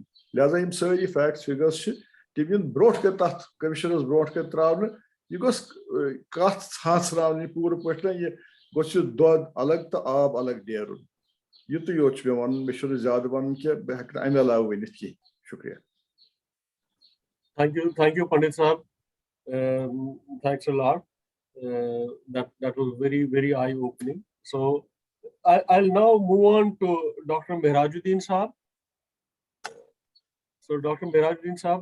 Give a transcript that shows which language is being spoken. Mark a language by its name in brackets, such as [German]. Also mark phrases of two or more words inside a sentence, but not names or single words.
[Kashmiri] لہذا یِم سٲری [English] facts figures [Kashmiri] چھِ تِم یِن برونٛٹھ کَنۍ تَتھ کٔمِشنَس برونٛٹھ کَنۍ ترٛاونہٕ. یہِ گوٚژھ کَتھ ژھانٛژراونہٕ پوٗرٕ پٲٹھۍ نہ یہِ گوٚژھ یہِ دۄد الگ تہٕ آب الگ نیرُن. یُتُے یوت چھُ مےٚ وَنُن. مےٚ چھُنہٕ زیادٕ وَنُن کینٛہہ, بہٕ ہٮ۪کہٕ نہٕ اَمہِ علاوٕ ؤنِتھ کینٛہہ. شُکریہ. [English] Thank you, Pandit Sahab. Thanks a lot. That was very, very eye-opening. So I'll now move on to Dr. Mehrajuddin Sahab. So Dr. Mehrajuddin Sahab.